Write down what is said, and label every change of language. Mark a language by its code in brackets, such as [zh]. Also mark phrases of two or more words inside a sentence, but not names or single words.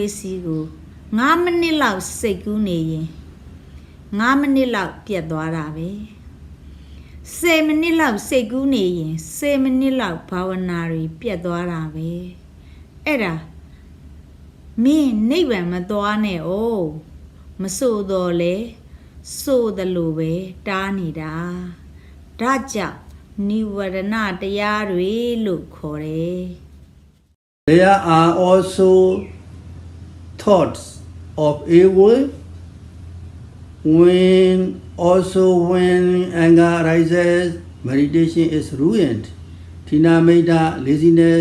[my] စီကို9 မိနစ်လောက်စိတ်ကူးနေရင်9 မိနစ်လောက်ပြတ်သွားတာပဲ10 မိနစ်လောက်စိတ်ကူးနေရင်10 မိနစ်လောက်ဘာဝနာတွေပြတ်သွားတာပဲအဲ့ဒါမင်းနိဗ္ဗာန်မသွားနဲ့ဩမဆိုတော့လေဆိုတယ်လို့ပဲတားနေတာဒါကြောင့်နိဝရဏတရားတွေလို့ခေါ်တယ် [en] There are also thoughts of evil. When anger arises, meditation is ruined. Thinameda, laziness.